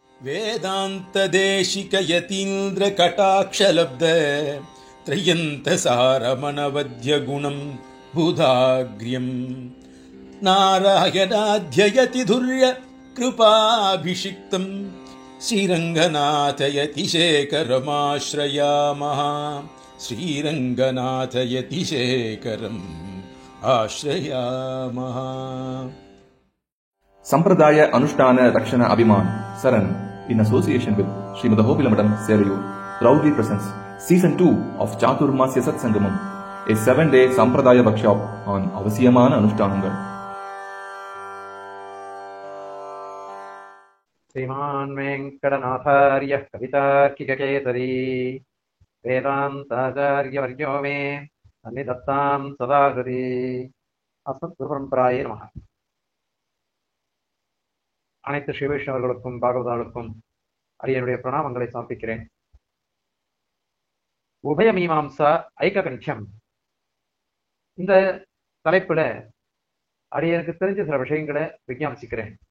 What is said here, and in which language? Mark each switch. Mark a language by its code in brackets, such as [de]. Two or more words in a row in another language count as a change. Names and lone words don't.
[sa] வேதாந்த தேசிக யதீந்திர கடாட்சலப்த த்ரயந்த சாரமணவத்ய குணம் புதாக்ரியம் நாராயணாத்யயதி துர்ய கிருபாபிஷிக்தம் ஸ்ரீரங்கநாதயதிசேகரமாஸ்ரயாமஹ ஸ்ரீரங்கநாதயதிசேகரம் ஆஸ்ரயாமஹ. [en] Sampradaya Anushtana Rakshana Abhiman Saran in association with Srimad Ahobilamadam Serayur proudly presents Season 2 of Chaturmasya Satsangamam, a 7-day Sampradaya workshop on Avasiyamana Anushtanangal. [sa] Sriman Venkatanatharya Kavitarkikaketari Vedantacharya Vargyo me Annidattam Sadagari Asmat Guruparamparaye Namaha. [ta] அனைத்து ஸ்ரீவைஷ்ணவர்களுக்கும் பாகவதாளுக்கும் அடியனுடைய பிரணாமங்களை சமர்ப்பிக்கிறேன். உபய மீமாம்சா ஐககணிச்சம் இந்த தலைப்புல அடியனுக்கு தெரிஞ்ச சில விஷயங்களை விஞ்ஞாபிச்சுக்கிறேன்.